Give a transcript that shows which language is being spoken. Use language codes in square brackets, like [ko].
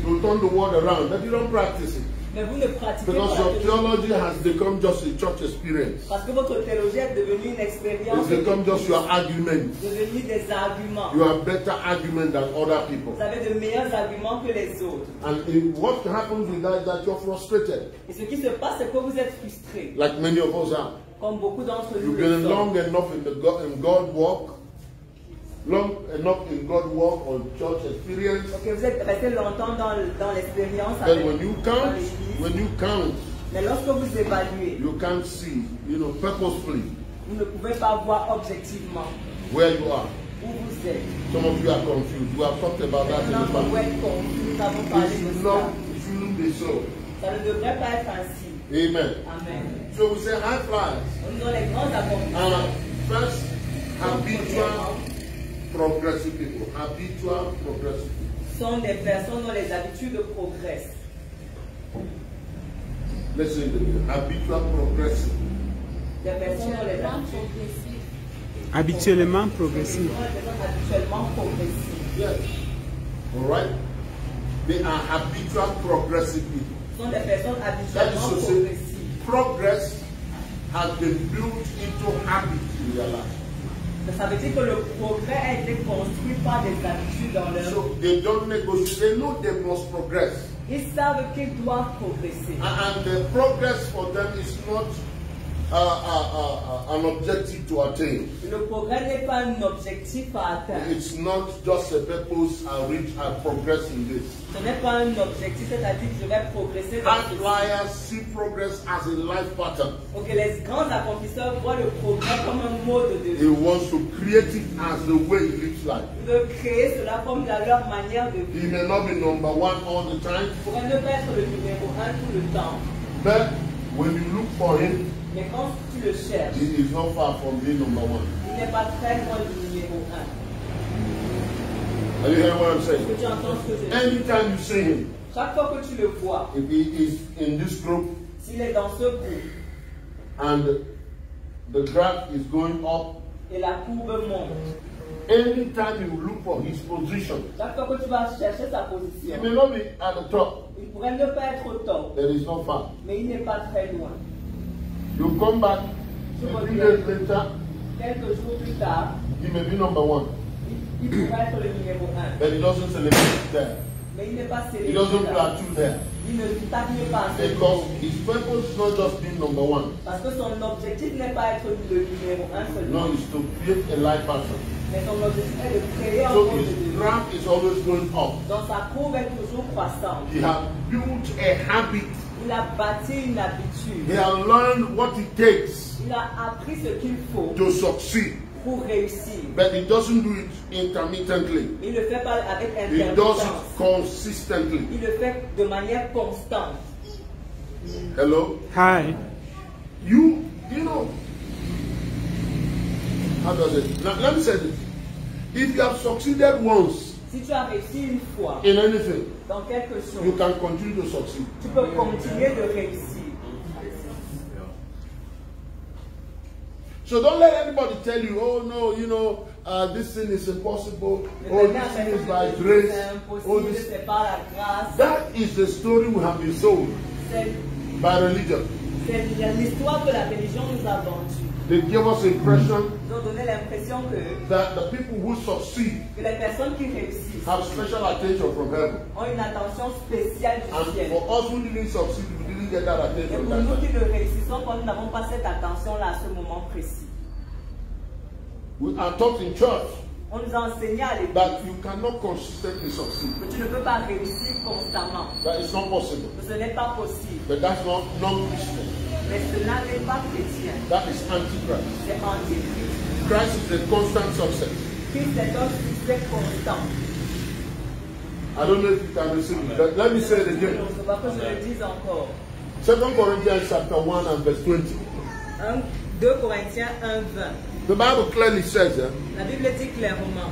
[en] to turn the world around, but you don't practice it. [fr] mais vous ne pratiquez [en] Because [fr] pas [en] your [fr] la théologie. [en] theology has become just a church experience. [fr] Parce que votre théologie est devenue une expérience, [en] It's become just your argument. [fr] devenue des arguments. [en] You have better argument than other people. [fr] Vous avez de meilleurs arguments que les autres. [en] And what happens with that is that you're frustrated, [fr] Et ce qui se passe, c'est que vous êtes frustrés, [en] like many of us are. [fr] comme beaucoup d'entre nous [en] You've [fr] le [en] been [fr] sont. [en] long enough in God walk, long enough in God walk or church experience. [fr] Ok, vous êtes resté longtemps dans l'expérience [en] But [fr] avec [en] when you [fr] dans [en] count, [fr] l'église. Mais lorsque vous évaluez, [en] you can't see, purposefully [fr] vous ne pouvez pas voir objectivement [en] where you are. [fr] où vous êtes. [en] Some of you are confused. We have talked about that in [fr] Maintenant, [en] the [fr] vous [en] past. [fr] êtes confus, nous avons parlé [en] It [fr] de [en] should [fr] cela. [en] be so. [fr] Ça ne devrait pas être ainsi. [en] Amen. [fr] Amen. [en] So we say high flyers. [fr] Nous avons les grands accomplissements. [en] First, habitual progressive people. Habitual progressive people. [fr] Sont des personnes dont les habitudes progressent. [en] Listen to me. Habitual progressive. [fr] Des personnes dont les habitudes. Habituellement progressif. Habituellement progressif. [en] Yes. All right. They are habitual progressive people. [fr] Ce sont des personnes [en] That [fr] habituellement [en] is to say, [fr] progressives. [en] progress has been built into habit in their life. [fr] Ça veut dire que le progrès a été construit par des habitudes dans leur vie. [en] So they don't negotiate. They know they must progress. [fr] Ils savent qu'ils doivent progresser. [en] And the progress for them is not an objective to attain. [fr] Le progrès n'est pas un objectif à atteindre. [en] It's not just a purpose I progress in this. [fr] Ce n'est pas un objectif, c'est-à-dire que je vais progresser dans ce [en] Outliers see progress as a life pattern. [fr] Donc les grands accomplisseurs voient le progrès comme un mode de [en] He [fr] vie. [en] wants to create it as the way he lives life. [fr] Ils veulent créer cela comme leur manière de [en] He [fr] vivre. [en] may not be number one all the time, [fr] Ils pourraient ne pas être le numéro 1 tout le temps. [en] but when you look for him, [fr] Mais quand tu le cherches, [en] he is not far from being number one. [fr] il n'est pas très loin du numéro 1. [en] Are you hearing what I'm [fr] Est-ce [en] saying? [fr] que tu entends ce que je dis? [en] Anytime you see him, [fr] Chaque fois que tu le vois, [en] if he is in this group [fr] s'il est dans ce groupe [en] and the graph is going up, [fr] et la courbe monte, [en] anytime you look for his position, [fr] chaque fois que tu vas chercher sa [en] he [fr] position, [en] may not be at the top, [fr] il pourrait ne pas être au top, [en] but he's not far. [fr] mais il n'est pas très loin. [en] You come back a few days later, [fr] Quelques jours plus tard, [en] he may be number one, [fr] il pourrait être le numéro 1. [en] but he doesn't celebrate there. [fr] Mais il n'est pas [en] He [fr] célébré. [en] doesn't [fr] là. [en] plateau there. [fr] Il ne stagne pas. [en] Because his purpose is not just being number one. [fr] Parce que son objectif n'est pas être le numéro 1 seulement. [en] No, it's to create a life pattern. [fr] Mais son objectif est de créer un [en] So [fr] monde de [en] his [fr] vie. [en] graph is always going up. [fr] Donc sa courbe est toujours croissante. [en] He has built a habit. [fr] Il a bâti une habitude. [en] He has learned what it takes [fr] Il a appris ce qu'il faut [en] to succeed. [fr] pour réussir. [en] But he doesn't do it intermittently. [fr] Il ne le fait pas avec [en] He does [fr] intermittence. [en] it consistently. [fr] Il le fait de manière constante. [en] Hello? Hi. You know, how does it? Now, let me say this. If you have succeeded once [fr] Si tu as réussi une fois [en] in anything, [fr] dans quelque [en] you [fr] chose, [en] can continue to succeed. [fr] tu peux continuer de réussir. [en] So don't let anybody tell you, oh no, you know, this thing is impossible. Oh, this thing is by grace. Oh, this. [fr] C'est par la grâce. [en] That is the story we have been sold [fr] C'est [en] by religion. [fr] l'histoire que la religion nous a vendue. [en] They give us impression [fr] Ils ont donné l'impression [en] that the people who succeed [fr] que les personnes qui réussissent [en] have special attention from heaven. [fr] ont une attention spéciale du [en] And [fr] ciel. [en] for us who didn't succeed, we didn't get that [fr] Et [en] attention. [fr] pour [en] That [fr] nous [en] time. [fr] qui ne réussissons pas, nous n'avons pas cette attention-là à ce moment précis. [en] We are taught in church [fr] On nous a enseigné à l'époque [en] that you cannot consistently succeed. [fr] que tu ne peux pas réussir constamment. [en] That is not possible. [fr] Que ce n'est pas possible. [en] But that's not non-Christian. [fr] Mais cela n'est pas chrétien. [en] That is antichrist. [fr] C'est antichrist. [en] Christ is the constant success. [fr] Christ est un succès constant. [en] I don't know if you can receive it, but let me say it again. [fr] Je vois que je le dise encore. [en] 2 Corinthians chapter 1 and verse 20. [fr] 2 Corinthiens 1:20. [en] The Bible clearly says [fr] La Bible dit clairement